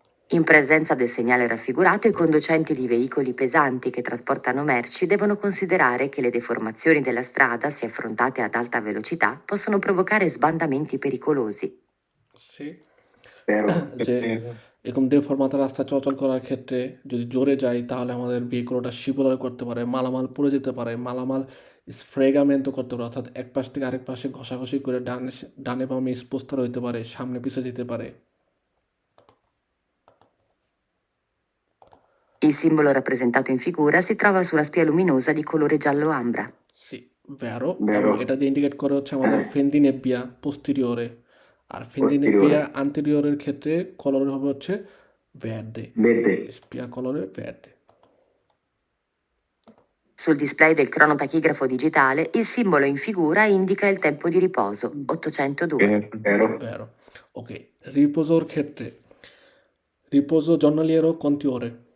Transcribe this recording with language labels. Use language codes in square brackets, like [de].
[it] In presenza del segnale raffigurato, i conducenti di veicoli pesanti che trasportano merci devono considerare che le deformazioni della strada, se affrontate ad alta velocità, possono provocare sbandamenti pericolosi. Sì. [bn] যে এরকম দেফরমাতা রাস্তা চলাচল করার ক্ষেত্রে যদি জোরে যাই তাহলে আমাদের ভেহিকলটা শিবলার করতে পারে, মালামাল পড়ে যেতে পারে, মালামাল স্ফ্রেগামেন্টও করতে পারে, অর্থাৎ এক পাশ থেকে আরেক পাশে ঘষাঘষি করে ডানে বামে স্পোস্টার হইতে পারে, সামনে পিছে যেতে পারে। [it] Il simbolo rappresentato in figura si trova su una spia luminosa di colore giallo ambra. Sì, vero, [bn] এবং এটা দিয়ে ইন্ডিকেট করে হচ্ছে আমাদের ফেন্দিনেপিয়া পোস্টেরিয়রে, আর ফেন্দিনেপিয়া আন্টেরিয়রের ক্ষেত্রে কলর হবে হচ্ছে ভের্দে, স্পিয়া কলরে ভের্দে। [it] Sul display del cronotachigrafo digitale il simbolo in figura indica il tempo di riposo, 802. Vero? vero. Ok, riposoর ক্ষেত্রে riposo giornaliero quante ore?